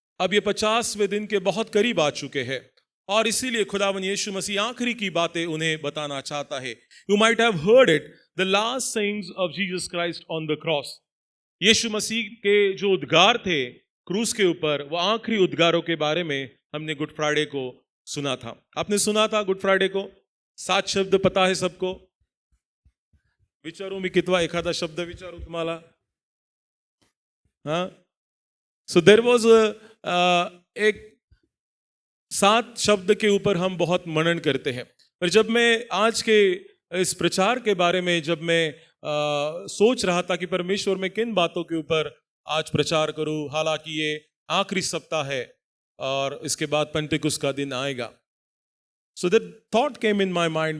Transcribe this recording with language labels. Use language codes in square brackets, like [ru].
[hi] अब ये 50वें दिन के बहुत करीब आ चुके हैं और इसीलिए खुदावंद यीशु मसीह आखिरी की बातें उन्हें बताना चाहता है। [en] You might have heard it, the last sayings of Jesus Christ on the cross. [hi] यीशु मसीह के जो उद्गार थे क्रूस के ऊपर, वो आखिरी उद्गारों के बारे में हमने गुड फ्राइडे को सुना था। आपने सुना था गुड फ्राइडे को? 7 शब्द पता है सबको? [mr] विचारू मी कितवा एखादा शब्द विचारू तुम्हाला? [hi] हाँ, [en] so there was [hi] एक 7 शब्द के ऊपर हम बहुत मनन करते हैं। पर जब मैं आज के इस प्रचार के बारे में जब मैं सोच रहा था कि परमेश्वर में किन बातों के ऊपर आज प्रचार करूं, हालांकि ये आखिरी सप्ताह है और इसके बाद पेंटिकुस्त का दिन आएगा, [en] So that thought came in my mind.